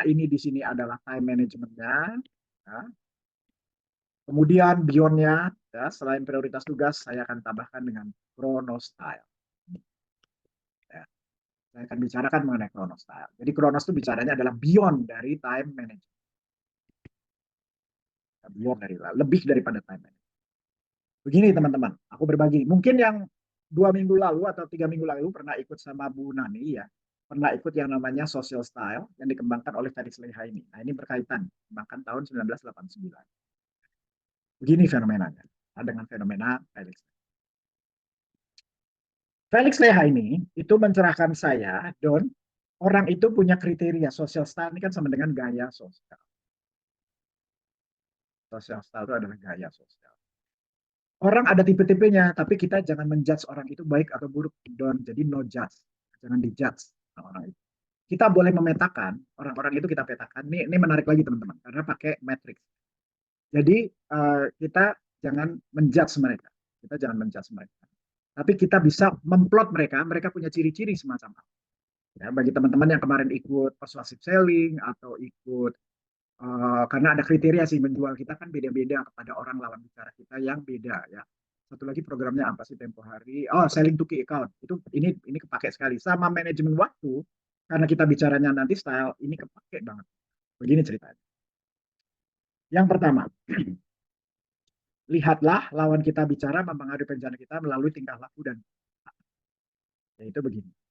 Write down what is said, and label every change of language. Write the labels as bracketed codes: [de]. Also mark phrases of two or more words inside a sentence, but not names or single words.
[id] Ini di sini adalah [en] time managementnya. [id] Ya. Kemudian beyondnya, ya, selain prioritas tugas, saya akan tambahkan dengan chronostyle. Ya, saya akan bicarakan mengenai chronostyle. Jadi Kronos itu bicaranya adalah beyond dari [en] time management. [id] Beyond dari lebih daripada [en] time management. [id] Begini teman-teman, aku berbagi. Mungkin yang 2 minggu lalu atau 3 minggu lalu pernah ikut sama Bu Nani ya, pernah ikut yang namanya [en] social style [id] yang dikembangkan oleh Felix Leha ini. Nah ini berkaitan, dikembangkan tahun 1989. Begini fenomenanya, dengan fenomena Felix. Felix Leha ini itu mencerahkan saya, Don, orang itu punya kriteria [en] social style [id] ini kan sama dengan gaya sosial. [en] Social style [id] itu adalah gaya sosial. Orang ada tipe-tipenya, tapi kita jangan menjudge orang itu baik atau buruk, Don. [en] Jadi no judge, [id] jangan dijudge orang itu. Kita boleh memetakan orang-orang itu, kita petakan. Ini menarik lagi teman-teman, karena pakai matrix. Jadi kita jangan menjudge mereka, kita jangan menjudge mereka. Tapi kita bisa memplot mereka, mereka punya ciri-ciri semacam apa. Ya, bagi teman-teman yang kemarin ikut [en] persuasive selling [id] atau ikut karena ada kriteria sih menjual kita kan beda-beda kepada orang lawan bicara kita yang beda ya. Satu lagi programnya apa sih tempo hari? [en] Oh, selling to key account. [id] Itu ini kepake sekali. Sama manajemen waktu karena kita bicaranya nanti style ini kepake banget. Begini ceritanya. Yang pertama, lihatlah lawan kita bicara mempengaruhi rencana kita melalui tingkah laku dan yaitu begini.